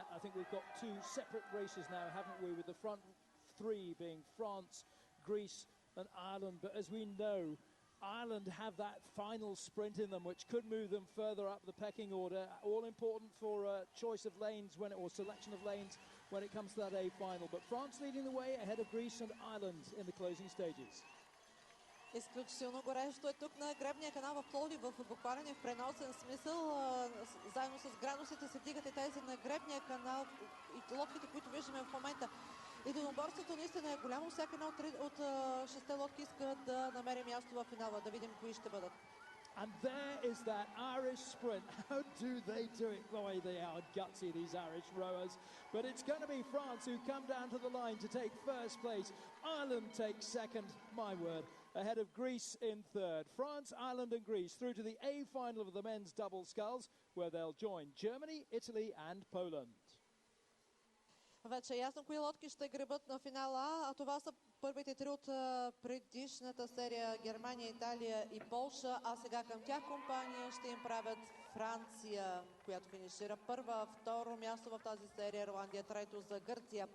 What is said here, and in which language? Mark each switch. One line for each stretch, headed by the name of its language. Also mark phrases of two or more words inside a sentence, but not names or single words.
English: I think we've got 2 separate races now, haven't we, with the front 3 being France, Greece and Ireland. But as we know, Ireland have that final sprint in them, which could move them further up the pecking order. All important for choice of lanes or selection of lanes when it comes to that A final. But France leading the way ahead of Greece and Ireland in the closing stages.
Bulgarian: Изключително горещо е тук на гребния канал в Пловдив, в буквален и в преносен смисъл. Заедно с градусите се вдигат и тези на гребния канал и лодките, които виждаме в момента. Единоборството наистина е голямо. Всяка една от шесте лодки иска да намери място в финала. Да видим кои ще бъдат.
English: And there is that Irish sprint. How do they do it? Boy, they are gutsy, these Irish rowers. But it's going to be France who come down to the line to take first place. Ireland takes second, my word, ahead of Greece in third. France, Ireland and Greece through to the A final of the men's double sculls, where they'll join Germany, Italy and Poland.
Bulgarian: Вече е ясно кои лодки ще гребат на финала, а това са първите три от предишната серия: Германия, Италия и Полша, а сега към тях компания ще им правят Франция, която финишира първа, второ място в тази серия, Ирландия трето за Гърция.